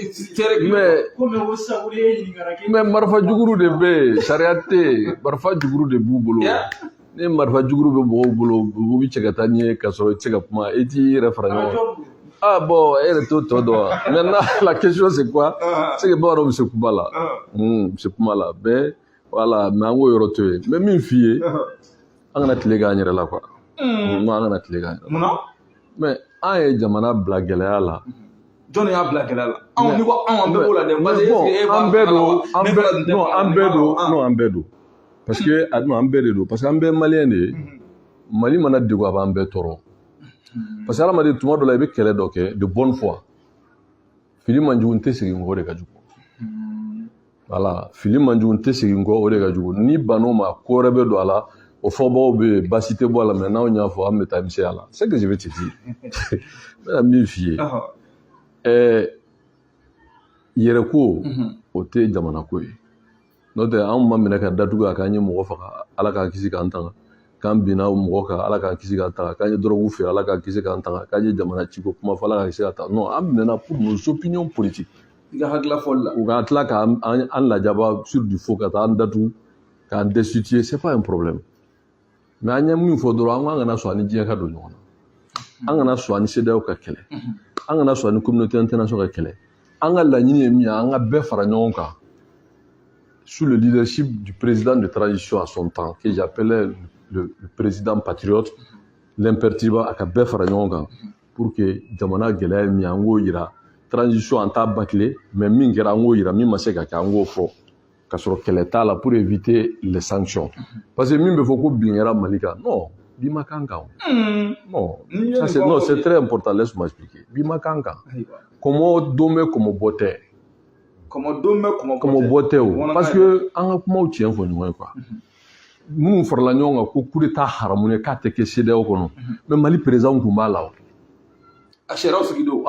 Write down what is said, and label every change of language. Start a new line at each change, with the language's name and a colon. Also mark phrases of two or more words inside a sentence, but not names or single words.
Bambara: mais marfa juguru de be sariate marfa juguru de b'u bolo ne marfa juguru be mɔgɔw bolo u bi cɛ ka taa ni ye ka sɔrɔ i tɛ se ka kuma i t'i yɛrɛ fara ɲɔgɔn ah bon e yɛrɛ t'o tɔ dɔn wa
French: maintenant la question c'est quoi c'est que
Bambara: bamananw bɛ se kuma la bɛ se kuma la bɛɛ
French: voilà mais
Bambara: an k'o yɔrɔ to yen n bɛ min f'i ye an kana tile k'an yɛrɛ la
French: quoi non
Bambara: an kana tile k'an yɛrɛ la mais an ye jamana bila gɛlɛya la jɔn y'a bila gɛlɛya la anw ni ko anw an bɛɛ b'o la dɛ an bɛɛ don
French: parce que
Bambara: an bɛɛ de don
French: parce que
Bambara: an bɛɛ maliyɛn de ye mali mana degun a b'an bɛɛ tɔɔrɔ
French: parce que
Bambara: adamaden tuma dɔ la i bɛ kɛlɛ dɔ kɛ
French: de bonne foi
Bambara: fili man jugu n tɛ segin kɔ o de ka jugu voilà fili man jugu n tɛ segin kɔ o de ka jugu ni bann'o ma ko wɛrɛ bɛ don a la o fɔbagaw bɛ yen baasi tɛ bɔ a la mais n'anw y'a fɔ an bɛ taa misɛnya la
French: c'est que je vais te dire
Bambara: n bɛna min f'i ye yɛrɛko o tɛ jamana ko ye n'o tɛ anw ma minɛ ka datugu a k'an ye mɔgɔ faga ala k'an kisi k'an tanga k'an binna mɔgɔ kan ala k'an kisi k'an tanga k'an ye dɔrɔgu feere ala k'an kisi k'an tanga k'an ye jamana ciko kuma fɔ ala k'an kisi k'an tanga non an minɛna
French: pour nos opinions politiques
Bambara: i ka hakilila fɔli la u ka tila k'an lajaba
French: sur du faux
Bambara: ka taa an datugu k'an destituer
French: c'est pas un problème mais
Bambara: an ye min fɔ dɔrɔn an kana sɔn ani diɲɛ ka don ɲɔgɔn na an kana sɔn ani CEDEAO ka kɛlɛ an kana sɔn ani
French: communauté internationale
Bambara: ka kɛlɛ an ka laɲini ye min ye an ka bɛɛ fara ɲɔgɔn kan
French: sous le leadership du président de transition à son temps que j'appelais le président patriote l'imperturbable
Bambara: a ka bɛɛ fara ɲɔgɔn kan
French: pour que
Bambara: jamana gɛlɛya ye min ye an k'o yira transition an t'a bâcler mais min kɛra an k'o yira min ma se ka kɛ an k'o fɔ ka sɔrɔ kɛlɛ t'a la
French: pour éviter les sanctions parce que
Bambara: min bɛ fɔ ko bin kɛra Mali kan non bi ma kan kan
French: non ça c'est non c'est très important laisse-moi expliquer
Bambara: bi ma kan kan kɔmɔ don bɛ kɔmɔ bɔ tɛ kɔmɔ bɔ tɛ o
French: parce que
Bambara: an ka kumaw tiɲɛ fɔ ɲɔgɔn ye quoi minnu farala ɲɔgɔn kan ko
French: coup d'état
Bambara: haramu ye k'a tɛ kɛ CEDEAO kɔnɔ mais Mali président tun b'a la o a sariyaw sigi don